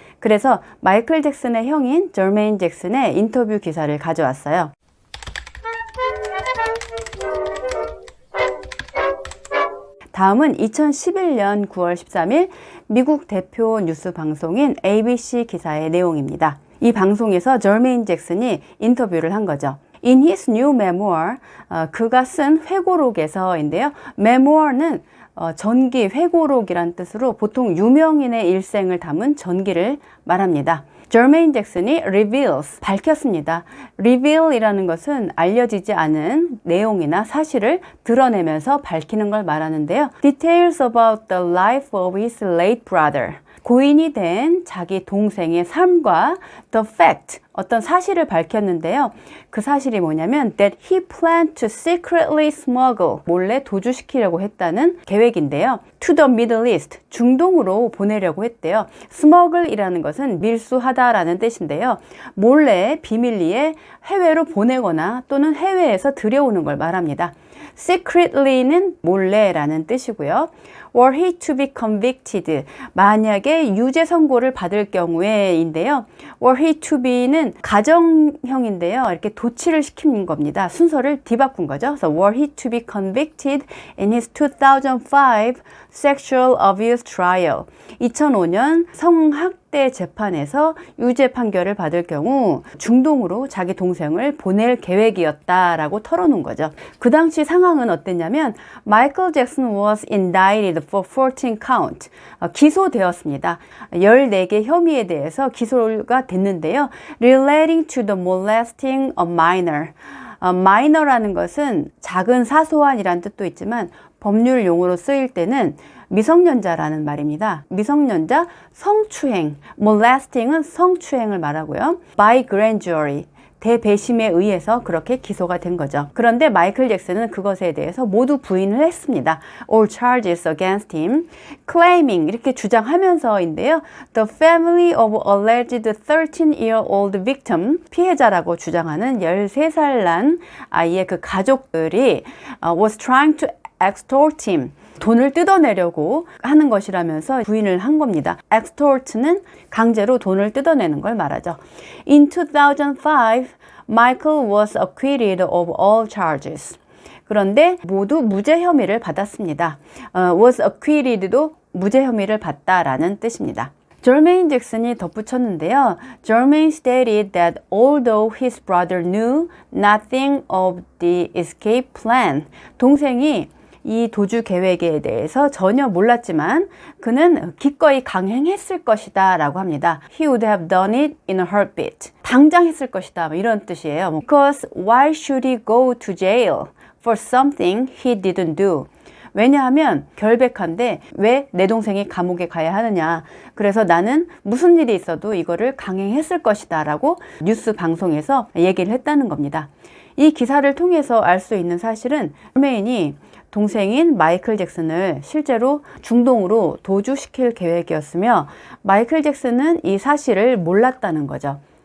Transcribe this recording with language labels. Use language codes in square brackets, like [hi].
[ko] 그래서 마이클 잭슨의 형인 저메인 잭슨의 인터뷰 기사를 가져왔어요. 다음은 2011년 9월 13일 미국 대표 뉴스 방송인 ABC 기사의 내용입니다. 이 방송에서 저메인 잭슨이 인터뷰를 한 거죠. [en] In his new memoir, [ko] 그가 쓴 회고록에서인데요. memoir는 전기, 회고록이란 뜻으로 보통 유명인의 일생을 담은 전기를 말합니다. 저메인 잭슨이 reveals, 밝혔습니다. reveal이라는 것은 알려지지 않은 내용이나 사실을 드러내면서 밝히는 걸 말하는데요. [en] Details about the life of his late brother. [ko] 고인이 된 자기 동생의 삶과 [en] the fact, [ko] 어떤 사실을 밝혔는데요. 그 사실이 뭐냐면 [en] that he planned to secretly smuggle, [ko] 몰래 도주시키려고 했다는 계획인데요. [en] to the Middle East, [ko] 중동으로 보내려고 했대요. smuggle이라는 것은 밀수하다라는 뜻인데요. 몰래 비밀리에 해외로 보내거나 또는 해외에서 들여오는 걸 말합니다. secretly는 몰래라는 뜻이고요. [en] Were he to be convicted, [ko] 만약에 유죄 선고를 받을 경우에인데요. [en] Were he to be [ko] 는 가정형인데요. 이렇게 도치를 시키는 겁니다. 순서를 뒤바꾼 거죠. [en] 그래서 were he to be convicted in his 2005 sexual abuse trial. [ko] 2005년 성학대 재판에서 유죄 판결을 받을 경우 중동으로 자기 동생을 보낼 계획이었다라고 털어놓은 거죠. 그 당시 상황은 어땠냐면 [en] Michael Jackson was indicted for 14 count. [ko] 기소되었습니다. 14개 혐의에 대해서 기소가 됐는데요. [en] Relating to the molesting of minor. [ko] minor라는 것은 작은 사소한이란 뜻도 있지만 법률 용어로 쓰일 때는 미성년자라는 말입니다. 미성년자 성추행, molesting은 성추행을 말하고요. [en] by grand jury, [ko] 대배심에 의해서 그렇게 기소가 된 거죠. 그런데 마이클 잭슨은 그것에 대해서 모두 부인을 했습니다. [en] All charges against him, claiming, [ko] 이렇게 주장하면서인데요. [en] The family of alleged 13-year-old victim, [ko] 피해자라고 주장하는 13살 난 아이의 그 가족들이 [en] was trying to extort him, [ko] 돈을 뜯어내려고 하는 것이라면서 부인을 한 겁니다. extort는 강제로 돈을 뜯어내는 걸 말하죠. [en] In 2005, Michael was acquitted of all charges. [ko] 그런데 모두 무죄 혐의를 받았습니다. [en] was acquitted [ko] 도 무죄 혐의를 받다라는 뜻입니다. 저메인 잭슨이 덧붙였는데요. [en] Jermaine stated that although his brother knew nothing of the escape plan, [ko] 동생이 이 도주 계획에 대해서 전혀 몰랐지만 그는 기꺼이 강행했을 것이다 라고 합니다. [en] He would have done it in a heartbeat. [ko] 당장 했을 것이다, 이런 뜻이에요. [en] Because why should he go to jail for something he didn't do? [ko] 왜냐하면 결백한데 왜 내 동생이 감옥에 가야 하느냐. 그래서 나는 무슨 일이 있어도 이거를 강행했을 것이다 라고 뉴스 방송에서 얘기를 했다는 겁니다. 이 기사를 통해서 알 수 있는 사실은 저메인이 동생인 마이클 잭슨을 실제로 중동으로 도주시킬 계획이었으며 마이클 잭슨은 이 사실을 몰랐다는 거죠.